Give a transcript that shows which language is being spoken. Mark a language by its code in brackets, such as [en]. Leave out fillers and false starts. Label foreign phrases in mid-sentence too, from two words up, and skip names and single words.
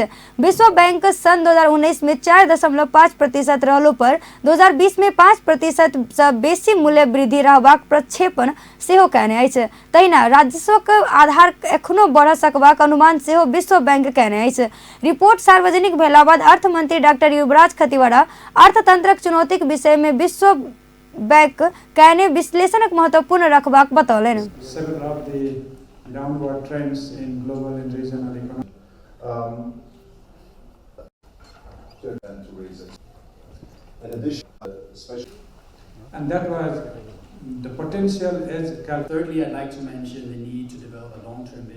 [mai] विश्व बैंक सन 2019 में 4.5% रहलो पर 2020 में 5% से बेसी मूल्य वृद्धि रहबाक प्रक्षेपण सेहो कयने अछि। तहिना राजस्वक आधार एखनो बढ़ सकबाक अनुमान सेहो विश्व बैंक कयने अछि। रिपोर्ट सार्वजनिक भेला बाद अर्थ मंत्री डॉक्टर युवराज खतिवड़ा अर्थतंत्रक चुनौतीक विषय में विश्व बैंक कयने विश्लेषणक महत्वपूर्ण रखबाक बतौलनि। [en] And that was the potential is. Thirdly, I'd like to mention the need to develop a long-term vision.